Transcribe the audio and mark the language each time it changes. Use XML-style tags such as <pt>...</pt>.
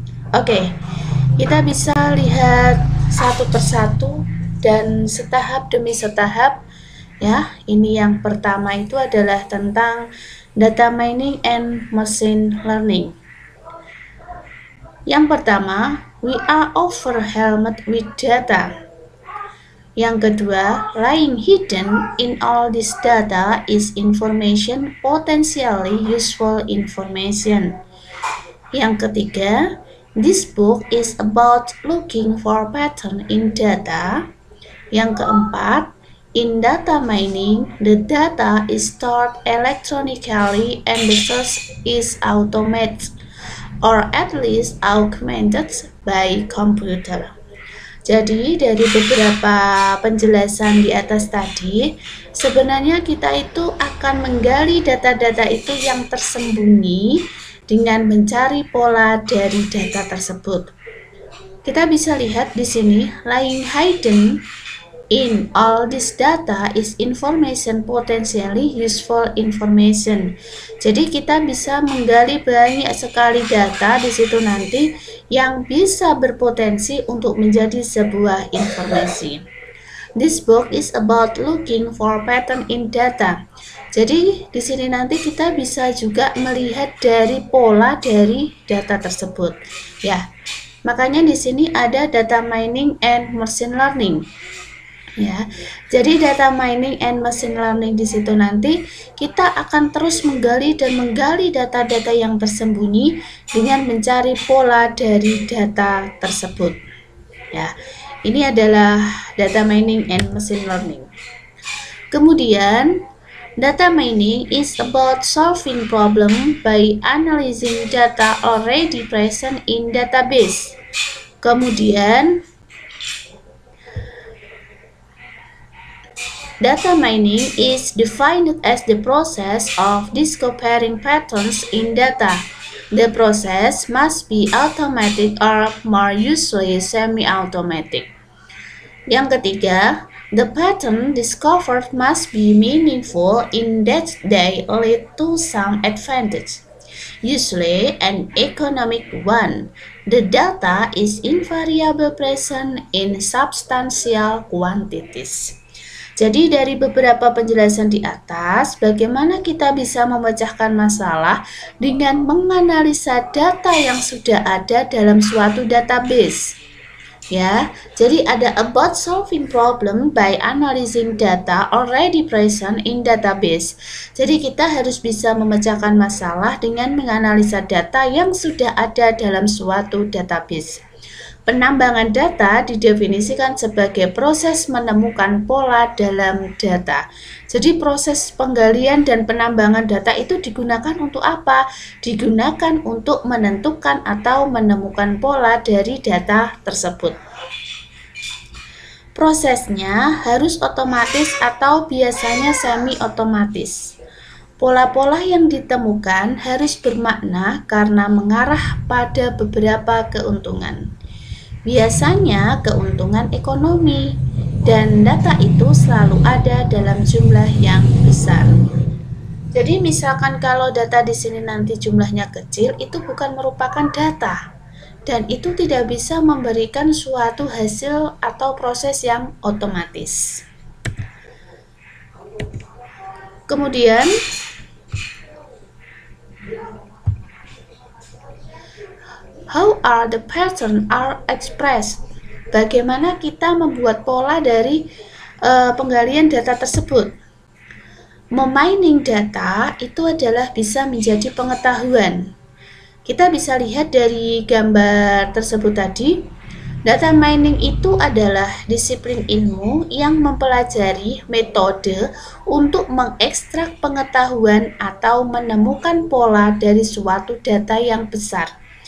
<id>Oke, kita bisa lihat satu persatu dan setahap demi setahap. Ya, ini yang pertama itu adalah tentang data mining and machine learning. Yang pertama,</id> <en>we are overwhelmed with data.</en> <id>Yang kedua,</id> <en>lying hidden in all this data is information, potentially useful information.</en> <id>Yang ketiga,</id> <en>this book is about looking for pattern in data.</en> <id>Yang keempat,</id> <en>in data mining, the data is stored electronically and the source is automated or at least augmented by computer.</en> <id>Jadi dari beberapa penjelasan di atas tadi, sebenarnya kita itu akan menggali data-data itu yang tersembunyi dengan mencari pola dari data tersebut. Kita bisa lihat di sini,</id> <en>lying hidden in all this data is information, potentially useful information.</en> <id>Jadi kita bisa menggali banyak sekali data di situ nanti yang bisa berpotensi untuk menjadi sebuah informasi.</id> <en>This book is about looking for pattern in data.</en> <id>Jadi di sini nanti kita bisa juga melihat dari pola dari data tersebut. Ya, makanya di sini ada data mining and machine learning. Ya, jadi data mining and machine learning di situ nanti kita akan terus menggali data-data yang tersembunyi dengan mencari pola dari data tersebut. Ya, ini adalah data mining and machine learning. Kemudian,</id> <en>data mining is about solving problem by analyzing data already present in database.</en> <id>Kemudian,</id> <en>data mining is defined as the process of discovering patterns in data. The process must be automatic or more usually semi-automatic.</en> <id>Yang ketiga,</id> <en>the pattern discovered must be meaningful in that they lead to some advantage, usually an economic one. The data is invariably present in substantial quantities.</en> <id>Jadi dari beberapa penjelasan di atas, bagaimana kita bisa memecahkan masalah dengan menganalisa data yang sudah ada dalam suatu database. Ya, jadi ada</id> <en>about solving problem by analyzing data already present in database.</en> <id>Jadi kita harus bisa memecahkan masalah dengan menganalisa data yang sudah ada dalam suatu database. Penambangan data didefinisikan sebagai proses menemukan pola dalam data. Jadi proses penggalian dan penambangan data itu digunakan untuk apa? Digunakan untuk menentukan atau menemukan pola dari data tersebut. Prosesnya harus otomatis atau biasanya semi otomatis. Pola-pola yang ditemukan harus bermakna karena mengarah pada beberapa keuntungan. Biasanya keuntungan ekonomi, dan data itu selalu ada dalam jumlah yang besar. Jadi misalkan kalau data di sini nanti jumlahnya kecil, itu bukan merupakan data. Dan itu tidak bisa memberikan suatu hasil atau proses yang otomatis. Kemudian</id> <en>how are the pattern are expressed?</en> <id>Bagaimana kita membuat pola dari penggalian data tersebut? Memining data itu adalah bisa menjadi pengetahuan. Kita bisa lihat dari gambar tersebut tadi, data mining itu adalah disiplin ilmu yang mempelajari metode untuk mengekstrak pengetahuan atau menemukan pola dari suatu data yang besar.</id>